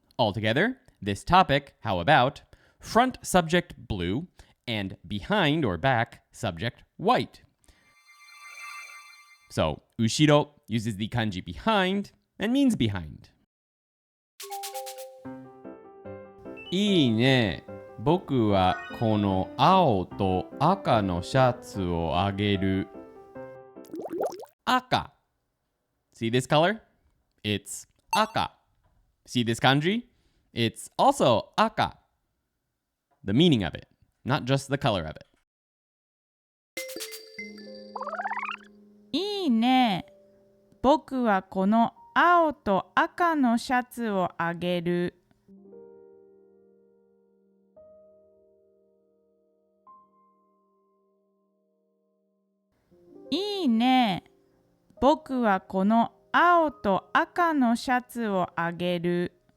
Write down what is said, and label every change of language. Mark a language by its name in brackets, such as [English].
[English] Altogether, this topic, how about, front subject blue and behind or back subject white. So, 後ろ uses the kanji behind and means behind. [Japanese] いいね。僕はこの青と赤のシャツをあげる。 [English] 赤.See this color? It's 赤.See this kanji? It's also 赤. The meaning of it, not just the color of it. [Japanese] いいね。僕はこの青と赤のシャツをあげる。いいね。僕はこの青と赤のシャツをあげる。